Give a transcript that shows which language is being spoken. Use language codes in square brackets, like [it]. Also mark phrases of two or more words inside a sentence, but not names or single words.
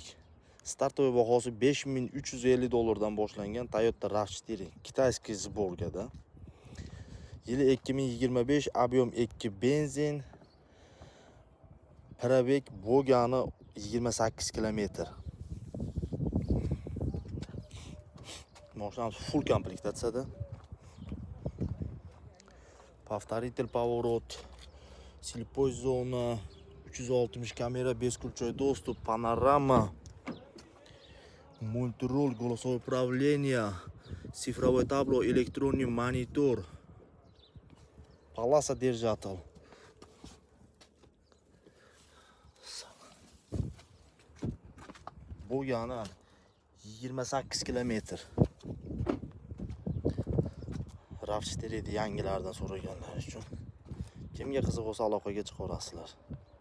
[uz] Startoy bahosi $5350 dan boshlangan Toyota RAV4 [ru] китайский сборгада. [uz] Yili 2025, объем 2 benzin. Probeg bo'lgani 28 km. Mashinamiz full komplektatsiyada. [ru] Повторитель поворот, слепой зона, 360 камера, бесключевой доступ, панорама, мультируль, голосовое управление, цифровое табло, электронный монитор, полоса держатель. [uz] Bo'lgani 28 km. RAV4 yangilardan so'raganlar uchun. Kimga qiziq bo'lsa aloqaga chiqaverasizlar.